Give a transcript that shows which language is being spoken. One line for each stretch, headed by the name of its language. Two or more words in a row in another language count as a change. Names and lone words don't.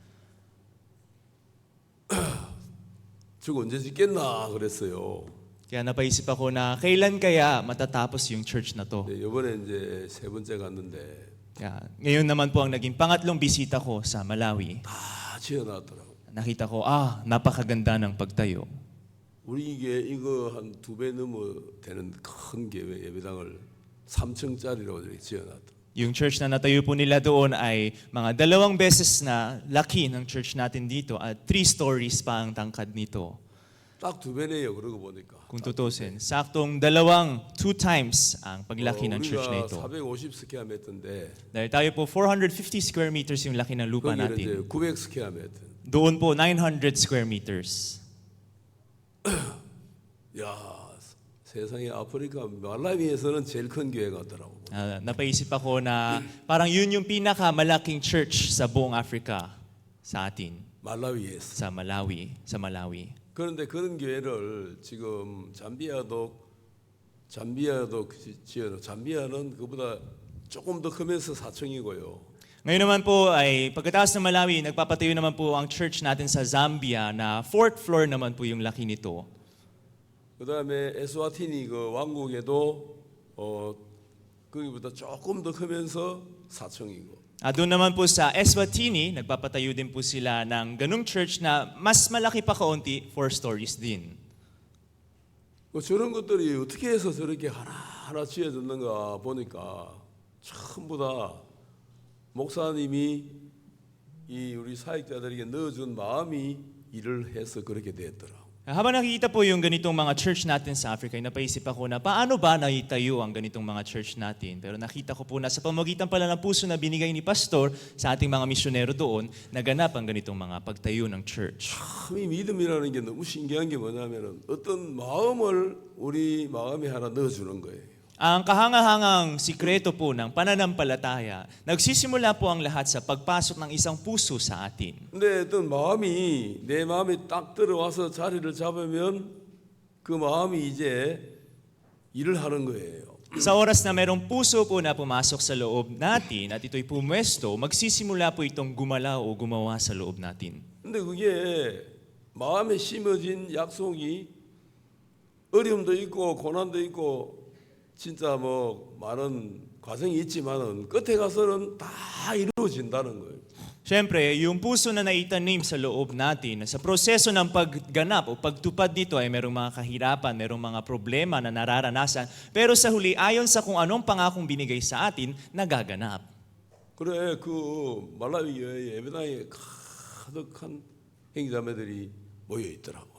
Korean: 저거 언제 짓겠나 그랬어요.
Filipino: Kaya napaisip ako na kailan kaya matatapos yung church na to.
Korean: 네, 이번에 이제 세 번째 갔는데
Filipino: Kaya, ngayon naman po ang naging pangatlong bisita ko sa Malawi.
Korean: 다 지어놨더라고.
Filipino: Nakita ko, napakaganda ng pagtayo.
Korean: 우리 이게 이거 한 2배 넘어 되는 큰 예배당을 3층짜리로 이렇게 지어놨다.
Filipino: Yung church na natayo po nila doon ay mga 2 beses na laki ng church natin dito at 3 stories pa ang tangkad nito.
Korean: 딱 2배네요. 그러고 보니까.
Filipino: Kung tutusin, saktong 2 times ang paglaki ng church na
Korean: 우리가
Filipino: ito.
Korean: 450 스퀘어미터인데
Filipino: Dahil tayo po 450
English: square meters
Filipino: yung laki ng lupa
Korean: 거기는 이제
Filipino: natin.
Korean: 900 스퀘어미터.
Filipino: Doon po 900
English: square meters.
Korean: 야, 세상에 아프리카 말라위에서는 제일 큰 교회 같더라고.
Filipino: Napaisip ako na parang yun yung pinakamalaking church sa buong Africa sa atin,
Korean: 말라위에서.
Filipino: sa Malawi.
Korean: 그런데 그런 교회를 지금 잠비아도 잠비아는 그보다 조금 더 크면서 4층이고요.
Filipino: Ngayon naman po ay pagkatapos ng Malawi, nagpapatayo naman po ang church natin sa Zambia na 4th floor naman po yung laki nito.
Korean: 그다음에 에스와티니 그 왕국에도 거기보다 조금 더 크면서 4층이고.
Filipino: Doon naman po sa Eswatini, nagpapatayo din po sila ng ganung church na mas malaki pa kaunti, 4 stories din.
Korean: 저런 것들이 어떻게 해서 저렇게 하나하나 지어졌는가 보니까 전부 다 목사님이 이 우리 사역자들에게 넣어준 마음이 일을 해서 그렇게 됐더라.
Filipino: Habang nakikita po yung ganitong mga church natin sa Africa, napaisip ako na paano ba naitayo ang ganitong mga church natin? Pero nakita ko po na sa pamamagitan pala ng puso na binigay ni Pastor sa ating mga misyonero doon, naganap ang ganitong mga pagtayo ng church.
Korean: 참 이 믿음이라는 게 너무 신기한 게 뭐냐면은 어떤 마음을 우리 마음에 하나 넣어주는 거예요.
Filipino: Ang kahangahangang sikreto po ng pananampalataya, nagsisimula po ang lahat sa pagpasok ng isang puso sa atin.
Korean: 근데 어떤 마음이 내 마음에 딱 들어와서 자리를 잡으면 그 마음이 이제 일을 하는 거예요.
Filipino: Sa oras na merong puso po na pumasok sa loob natin at ito'y pumwesto, magsisimula po itong gumalaw o gumawa sa loob natin.
Korean: 근데 그게 마음에 심어진 약속이 어려움도 있고 고난도 있고 진짜 뭐 많은 과정이 있지만은 끝에 가서는 다 이루어진다는 거예요.
Filipino: Siyempre, yung puso na naitanim sa loob natin, sa proseso ng pagganap o pagtupad nito ay merong mga kahirapan, merong mga problema na nararanasan, pero sa huli, ayon sa kung anong pangakong binigay sa atin, nagaganap.
Korean: 그래 그 말라위 예배당에 가득한 행자매들이 모여 있더라고요.